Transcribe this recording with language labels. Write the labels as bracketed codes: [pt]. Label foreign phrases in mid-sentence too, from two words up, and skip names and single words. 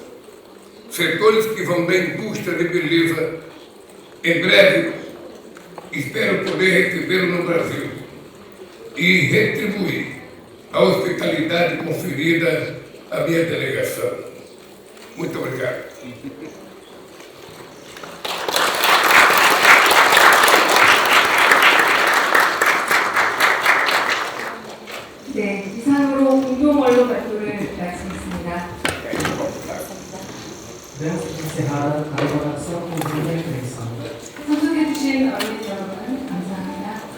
[pt] Setores que vão da indústria de beleza, em breve, espero poder recebê-lo no Brasil e retribuir a hospitalidade conferida à minha delegação. Muito obrigado. [ko] 네, 이상으로 공동 언론 발표를 마치겠습니다. [pt] Demos por encerrada a elaboração conjunta da imprensa. [ko] 참석해주신 언론 여러분 감사합니다.